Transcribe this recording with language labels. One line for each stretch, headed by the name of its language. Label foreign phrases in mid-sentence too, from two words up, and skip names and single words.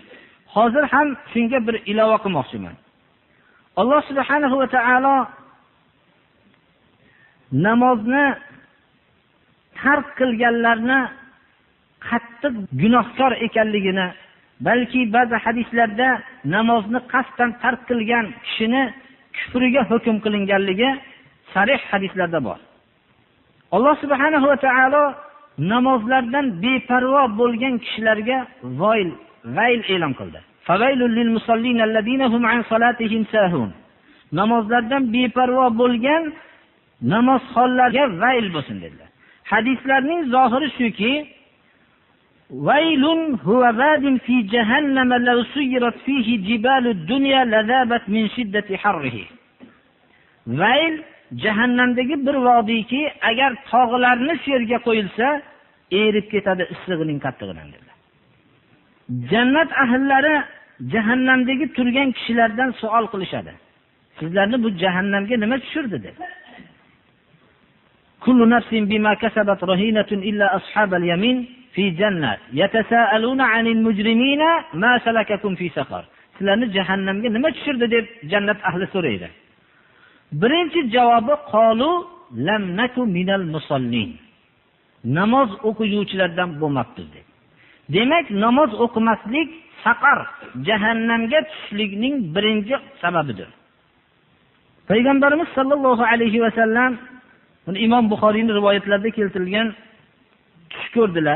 Uzbek: Hozir ham shunga bir ilova qilmoqchiman. Alloh
Arabic: سبحانه وتعالى
Uzbek: namozni tark qilganlarni qattiq gunohkor ekanligini, balki ba'zi hadislarda namozni qasddan tark qilgan kishini kufriga hukm qilinganligi sarih hadislarda bor. Alloh
Arabic: سبحانه وتعالى
Uzbek: namozlardan beparvo bo'lgan kishilarga vayl e'lon qildi.
Arabic: فويل للمصلين الذين هم عن صلاتهم ساهون.
Uzbek: Namozlardan beparvo bo'lgan namozxonlarga vayl bo'lsin dedilar. Hadislarning zohiri shuki,
Arabic: ويل هو واد في جهنم لو سيرت فيه جبال الدنيا لذابت من شدة حره.
Uzbek: Vayl jahannamdagi bir vodiyki, agar tog'larni shu yerga qo'yilsa, erib ketadi issig'ining qattig'idan dedilar. Jannat ahllari jahannamdagi turgan kishilardan savol qilishadi. Sizlarni bu jahannamga nima tushirdi dedi.
Arabic: كل نفس بما كسبت رهينة إلا أصحاب اليمين في جنات يتساءلون عن المجرمين ما سلككم في سقر.
Uzbek: Sizlarni jahannamga nima tushirdi deb jannat ahli so'raydi. Birinchi javobi
Arabic: قالوا لم نك من المصلين.
Uzbek: Namoz o'quvchilardan bo'lmabdi dedi. Demak, namoz o'qimaslik saqar, jahannamga tushishlikning birinchi sababidir. Payg'ambarimiz
Arabic: صلى الله عليه وسلم,
Uzbek: Imom Buxoriyning rivoyatlarida keltirilgan, tush ko'rdilar.